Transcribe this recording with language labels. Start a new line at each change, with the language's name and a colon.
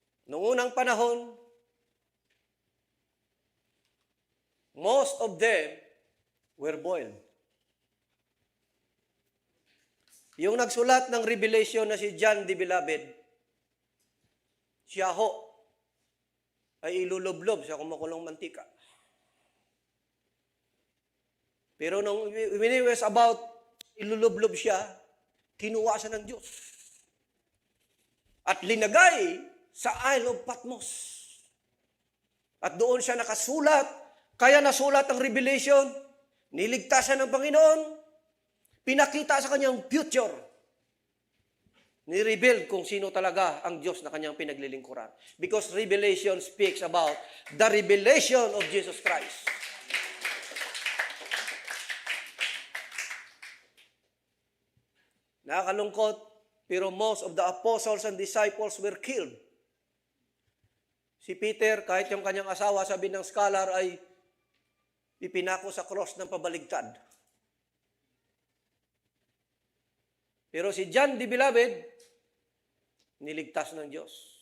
Filipino: Nung unang panahon,
English: most of them were boiled.
Filipino: Yung nagsulat ng Revelation na si John the Beloved, siya ho ay ilulublob sa kumukulong mantika. Pero nung
English: when it was about
Filipino: ilulublob siya, kinuha siya ng Diyos. At linagay sa Isle of Patmos. At doon siya nakasulat, kaya nasulat ang Revelation, niligtasan ng Panginoon, pinakita sa kanyang future, ni-reveal kung sino talaga ang Diyos na kanyang pinaglilingkuran.
English: Because Revelation speaks about the revelation of Jesus Christ.
Filipino: Nakakalungkot, pero
English: most of the apostles and disciples were killed.
Filipino: Si Peter, kahit yung kanyang asawa, sabi ng scholar, ay ipinako sa cross ng pabaligtad. Pero si John the Beloved, niligtas ng Diyos.